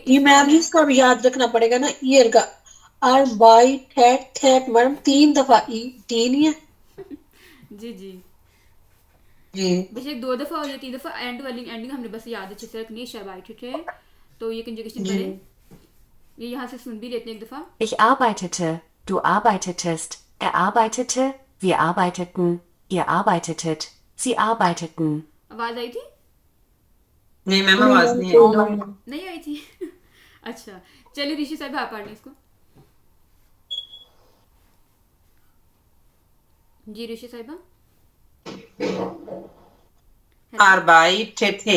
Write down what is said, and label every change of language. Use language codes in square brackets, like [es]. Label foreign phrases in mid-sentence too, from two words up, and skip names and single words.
[hi] ये मैम इसका भी याद रखना पड़ेगा ना, ईयर का। आर्बाइटेड मैडम 3 दफा ई टी नहीं है जी जी जी। बेशक 2 दफा और या 3 दफा एंड वाली एंडिंग हमने बस याद अच्छे से रखनी है, शबाइटेड है। तो ये कंजुगेशन करें, ये यहाँ से सुन भी लेते हैं एक दफा। [de] Ich arbeitete, du arbeitetest, er arbeitete, wir arbeiteten, ihr arbeitetet, sie arbeiteten. [hi] आवाज आई थी? नहीं मैम आवाज नहीं आई। नहीं आई थी अच्छा चलिए ऋषि साहब आप पढ़ लें इसको। जी ऋषि साहिबा। [de] आर्बाइटेटे,